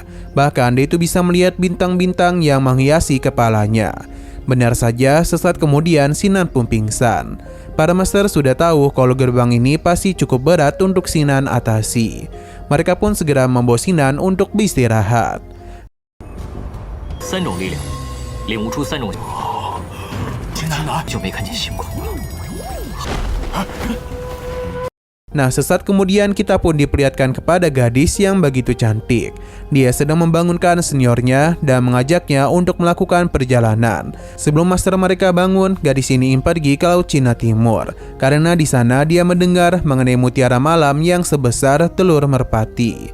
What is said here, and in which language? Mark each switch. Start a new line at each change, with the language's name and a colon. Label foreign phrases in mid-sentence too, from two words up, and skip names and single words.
Indonesian: Bahkan dia itu bisa melihat bintang-bintang yang menghiasi kepalanya. Benar saja, sesaat kemudian Sinan pun pingsan. Para master sudah tahu kalau gerbang ini pasti cukup berat untuk Sinan atasi. Mereka pun segera membawa Sinan untuk beristirahat.
Chinese: 3 种力量，领悟出3种，就没看见星光了。
Indonesian: Nah, sesaat kemudian kita pun diperlihatkan kepada gadis yang begitu cantik. Dia sedang membangunkan seniornya dan mengajaknya untuk melakukan perjalanan. Sebelum master mereka bangun, gadis ini ingin pergi ke Laut Cina Timur karena di sana dia mendengar mengenai mutiara malam yang sebesar telur merpati.